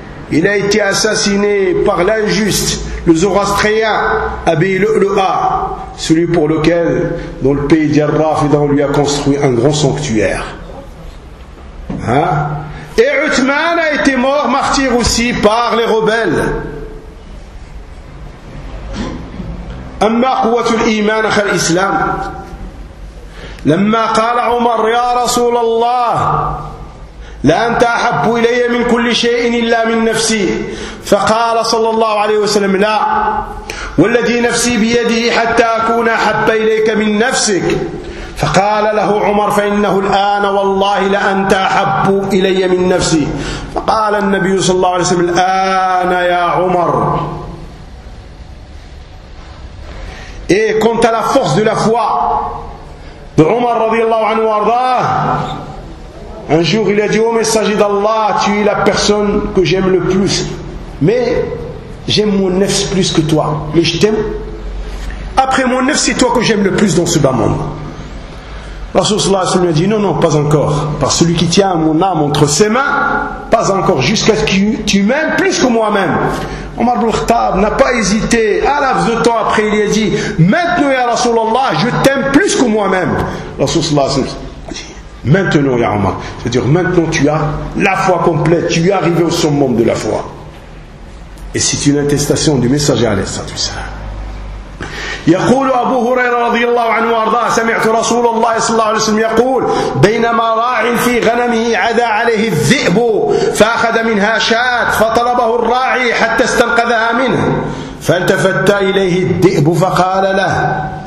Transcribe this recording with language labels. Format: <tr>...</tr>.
<fr>Il a été assassiné par l'injuste, le zoroastrien Abi Lu'lu'a, celui pour lequel, dans le pays d'Yarrafida, on lui a construit un grand sanctuaire. Hein? Et Uthman a été mort martyr aussi par les rebelles.</fr> <ar>أما قوة الإيمان أخي الإسلام لما قال عمر يا رسول الله لا أنت أحب إلي من كل شيء إلا من نفسي فقال صلى الله عليه وسلم لا والذي نفسي بيده حتى أكون أحب إليك من نفسك فقال له عمر فإنه الآن والله لأنت أحب إلي من نفسي فقال النبي صلى الله عليه وسلم الآن يا عمر.</ar> <fr>Et quant à la force de la foi de Omar radiallahu anhu arda, un jour il a dit au messager d'Allah, tu es la personne que j'aime le plus, mais j'aime mon nefs plus que toi, mais je t'aime après mon nefs, c'est toi que j'aime le plus dans ce bas monde. Rasulullah sallallahu alayhi wa sallam a dit non, pas encore, par celui qui tient mon âme entre ses mains, pas encore, jusqu'à ce que tu m'aimes plus que moi-même. Omar ibn al-Khattab n'a pas hésité, à laps de temps après il a dit maintenant ya Rasulallah, je t'aime plus que moi-même. Rasulullah sallallahu alayhi wa sallam a dit maintenant ya Omar, c'est-à-dire maintenant tu as la foi complète, tu es arrivé au sommet de la foi. Et c'est une attestation du messager alayhi sallallahu alayhi wa sallam.</fr> <ar>يقول أبو هريرة رضي الله عنه وأرضاه سمعت رسول الله صلى الله عليه وسلم يقول بينما راع في غنمه عدا عليه الذئب فأخذ منها شاة فطلبه الراعي حتى استنقذها منه فالتفت إليه الذئب فقال له</ar>